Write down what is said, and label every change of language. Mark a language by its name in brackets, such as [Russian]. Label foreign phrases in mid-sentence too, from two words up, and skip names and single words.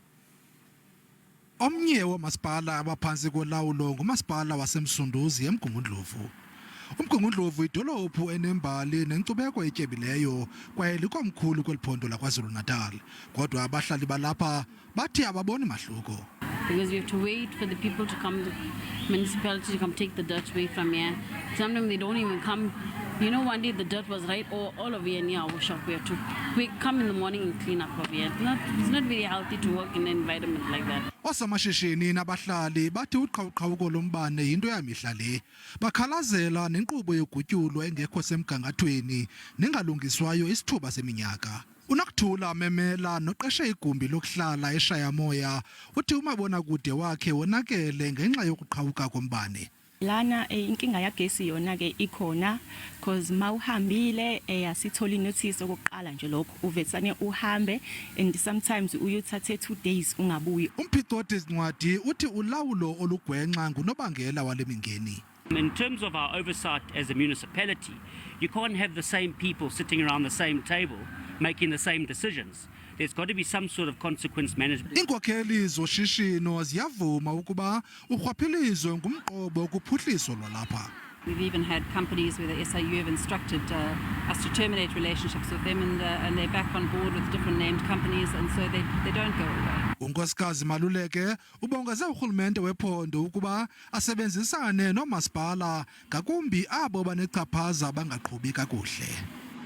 [Xhosa] Omnye woomasipala abaphantsi kolawulo ngumasipala wasemsunduzi eMgungundlovu. uMgungundlovu idolophu enembali nenkcubeko etyebileyo kwaye likomkhulu kweliphondo laKwaZulu-Natal. Kodwa abahlali balapha bathi ababoni mahluko. [English] Because we have to wait for the people to come, the municipality to come take the dirt away from here. Sometimes they don't even come. You know, one day the dirt was right all over here near our shop. We have to come in the morning and clean up over here. It's not very healthy to work in an environment like that. [Xhosa] Osamashishini nabahlali bathi uqhawuqhawuko lombane yinto yamihla le. Bakhalazela nenkqubo yogutyulo engekho semgangathweni nengalungiswayo isithuba seminyaka. Unokuthula memela noqeshe igumbi lokuhlala eShayamoya uthi umabonakude wakhe wonakele ngenxa yokuqhawuka kombane. [Zulu] Lana inkinga yagesi yona ke ikhona because mawuhambile asithola inotice okuqala nje lokho uvetsane uhambe [English] and sometimes [Zulu] uyothathe 2 days ungabuyi. [Xhosa] Umphicothi zincwadi uthi ulawulo olugwenxa ngunobangela wale mingeni. [English] In terms of our oversight as a municipality, you can't have the same people sitting around the same table making the same decisions. There's got to be some sort of consequence management. [Xhosa] Inkokheli zoshishino ziyavuma ukuba urhwaphilizo ngumqobo kuphuhliso lwalapha. [English] We've even had companies where the SAU have instructed us to terminate relationships with them, and they're back on board with different named companies, and so they don't go away. [Xhosa] Unkosikazi Maluleke ubongeze urhulumente wephondo ukuba asebenzisane noomasipala ngakumbi abo banechaphaza bangaqhubi kakuhle.